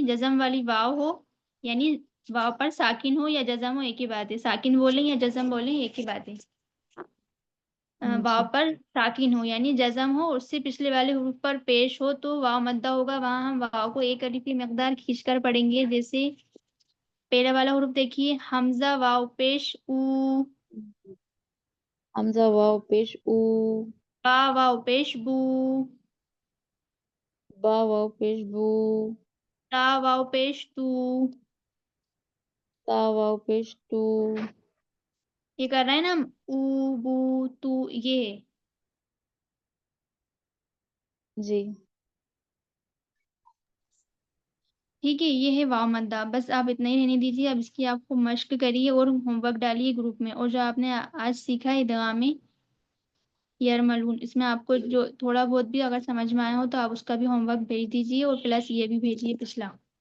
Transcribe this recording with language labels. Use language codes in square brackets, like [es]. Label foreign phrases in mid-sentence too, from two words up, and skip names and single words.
[ur] جزم والی واو ہو، یعنی واو پر ساکن ہو یا جزم ہو، ایک ہی بات ہے. ساکن بولیں یا جزم بولیں، ایک ہی بات ہے. واو جی. پر ساکن ہو یعنی جزم ہو، اس سے پچھلے والے حروف پر پیش ہو تو واو مدہ ہوگا. وہاں ہم واو کو ایک الف کی مقدار کھینچ کر پڑھیں گے. جیسے پہلا والا حروف دیکھیے، حمزہ واو پیش او، حمزہ واو پیش او، با واو پیش بو، با واو پیش بو، تا واو پیش تو. تا واو پیش تو. یہ کر رہے ہیں نا، او بو تو، یہ ہے. جی. ٹھیک ہے، یہ ہے واو مدہ. بس آپ اتنا ہی رہنے دیجیے. اب اس کی آپ کو مشق کریے اور ہوم ورک ڈالیے گروپ میں. اور جو آپ نے آج سیکھا ہے ادغام یرملون، اس میں آپ کو جو تھوڑا بہت بھی اگر سمجھ میں آیا ہو تو آپ اس کا بھی ہوم ورک بھیج دیجیے، اور پلس یہ بھی بھیجیے پچھلا.